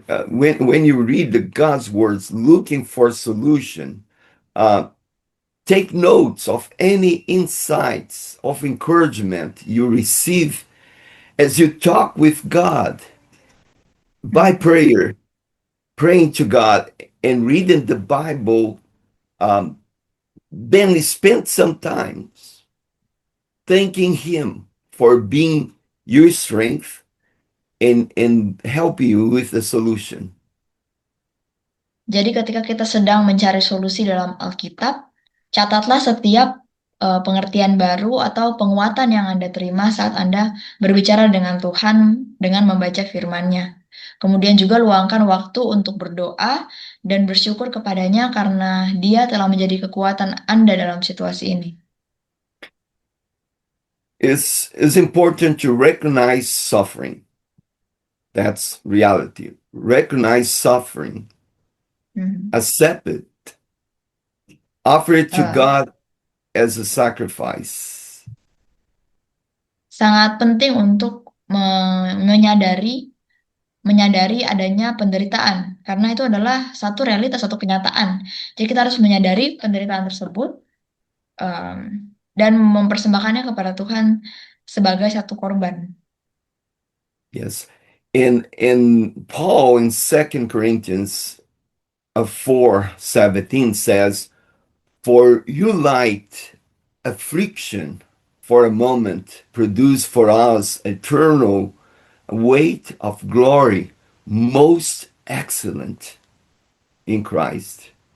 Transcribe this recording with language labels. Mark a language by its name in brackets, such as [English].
[English] When you read the God's words, looking for a solution, take notes of any insights of encouragement you receive as you talk with God by prayer, praying to God and reading the Bible. Then spend some time thanking Him for being your strength and help you with the solution. [Indonesian] Jadi ketika kita sedang mencari solusi dalam Alkitab, catatlah setiap pengertian baru atau penguatan yang Anda terima saat Anda berbicara dengan Tuhan dengan membaca firman-Nya. Kemudian juga luangkan waktu untuk berdoa dan bersyukur kepadanya karena Dia telah menjadi kekuatan Anda dalam situasi ini. [English] It's important to recognize suffering. That's reality. Recognize suffering. Accept it. Offer it to God as a sacrifice. [Indonesian] Sangat penting untuk menyadari adanya penderitaan karena itu adalah satu realitas, satu kenyataan. Jadi kita harus menyadari penderitaan tersebut dan mempersembahkannya kepada Tuhan sebagai satu korban. [English] Yes. In Paul in 2 Corinthians 4:17 says, "For you light affliction for a moment produce for us eternal weight of glory, most excellent in Christ."